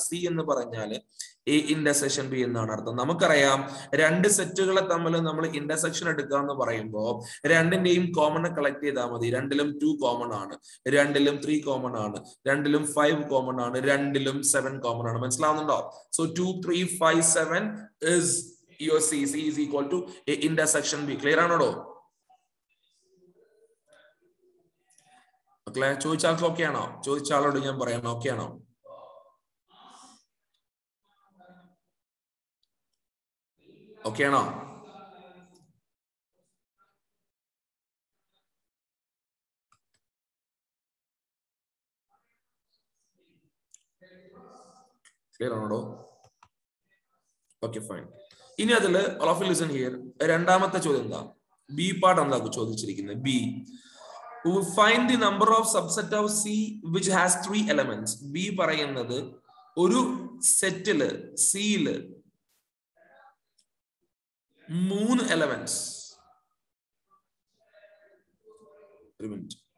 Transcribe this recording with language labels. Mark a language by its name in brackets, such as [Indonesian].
[Malayalam] C എന്ന് പറഞ്ഞാൽ A intersection B എന്നാണ് അർത്ഥം. നമുക്കറിയാം രണ്ട് സെറ്റുകളെ തമ്മിൽ നമ്മൾ ഇന്റർസെക്ഷൻ എടുക്കുക എന്ന് പറയുമ്പോൾ രണ്ടിന്റെയും കോമൺ കളക്ട് ചെയ്താൽ മതി. രണ്ടിലും 2 കോമൺ ആണ്, രണ്ടിലും 3 കോമൺ ആണ്, രണ്ടിലും 5 കോമൺ ആണ്, രണ്ടിലും 7 കോമൺ ആണ്. മനസ്സിലാവുന്നുണ്ടോ? So 2, 3, 5, 7 [English] is your C. C is equal to A intersection B. [Malayalam] Clear ആണോടോ? മക്കളെ ചോദിച്ചാൽ ഓക്കെ ആണോ? ചോദിച്ചാളോട് ഞാൻ പറയാം ഓക്കെ ആണോ? ഓക്കെ ആണോ? ക്ലിയർ ആണോടോ? Okay fine. ഇനി അതില് [English] all of you listen here. [Malayalam] രണ്ടാമത്തെ ചോദ്യം എന്താ, ബി പാർട്ട് എന്താ ചോദിച്ചിരിക്കുന്നത്? [English] B, find the number of subset of C which has 3 elements. [Malayalam] B പറയുന്നത് ഒരു സെറ്റില് സിയില് 3 എലമെന്റ്സ്. ഒരു മിനിറ്റ്.